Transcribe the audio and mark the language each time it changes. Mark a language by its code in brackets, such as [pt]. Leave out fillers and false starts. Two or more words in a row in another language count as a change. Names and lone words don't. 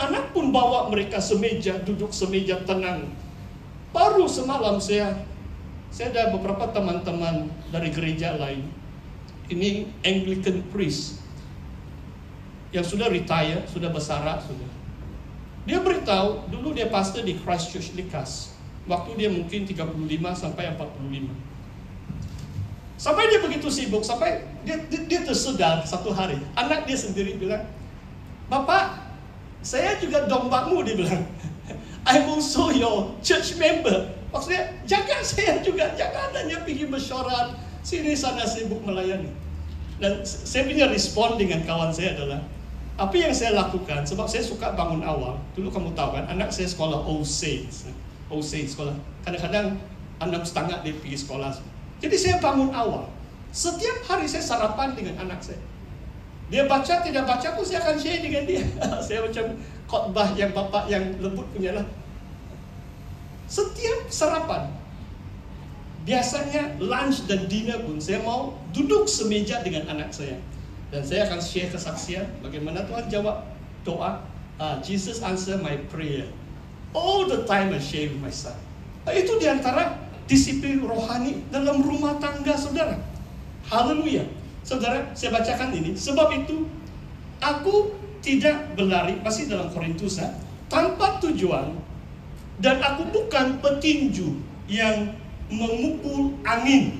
[ms] anak-anak pun bawa mereka semeja, duduk semeja tenang. Baru semalam saya ada beberapa teman-teman dari gereja lain. Ini [en] Anglican priest [ms] yang sudah retire, sudah bersara, sudah. Dia beritahu, dulu dia pastor di Christchurch Likas. Waktu dia mungkin 35 sampai 45. Sampai dia begitu sibuk, sampai dia tersedar satu hari. Anak dia sendiri bilang, "Bapak, saya juga dombamu," dia bilang. [en] "I'm also your church member." [ms] Maksudnya, jaga saya juga, jangan hanya pergi mesyuarat, sini sana sibuk melayani. Dan saya punya respon dengan kawan saya adalah, apa yang saya lakukan, sebab saya suka bangun awal. Dulu kamu tahu kan, anak saya sekolah All Saints sekolah. Kadang-kadang 6:30 dia pergi sekolah. Jadi saya bangun awal. Setiap hari saya sarapan dengan anak saya. Dia baca, tidak baca pun saya akan share dengan dia. Saya macam khotbah yang bapak yang lembut punya lah. Setiap sarapan, biasanya lunch dan dinner pun saya mau duduk semeja dengan anak saya. Dan saya akan share kesaksian bagaimana Tuhan jawab doa. [en] Jesus answer my prayer. All the time I share with my son. [ms] Itu diantara disiplin rohani dalam rumah tangga saudara. Haleluya. Saudara, saya bacakan ini. Sebab itu, aku tidak berlari, masih dalam Korintus, tanpa tujuan. Dan aku bukan petinju yang memukul angin.